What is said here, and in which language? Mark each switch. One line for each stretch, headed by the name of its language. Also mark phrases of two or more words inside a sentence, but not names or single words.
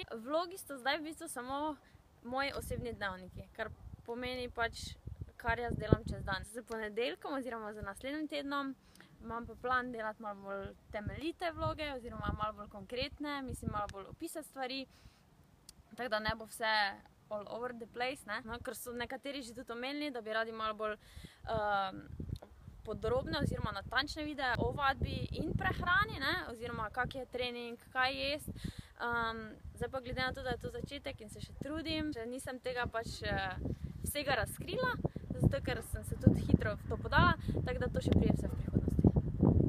Slovenian: Vlogi so zdaj v bistvu samo moji osebni dnevniki, kar pomeni pač, kar jaz delam čez dan. Z ponedeljkom oziroma z naslednjim tednom imam pa plan delati malo bolj temeljite vloge oziroma malo bolj konkretne, mislim malo bolj opisati stvari, tako da ne bo vse
English: all over the place,
Slovenian: ne? No, ker so nekateri že tudi omenili, da bi radi malo bolj podrobne oziroma natančne videe o vadbi in prehrani, ne? Oziroma kak je trening, kaj jest. Zdaj pa glede na to, da je to začetek in se še trudim, še nisem tega pač vsega razkrila, zato ker sem se tudi hitro v to podala, tako da to še prije vse v prihodnosti.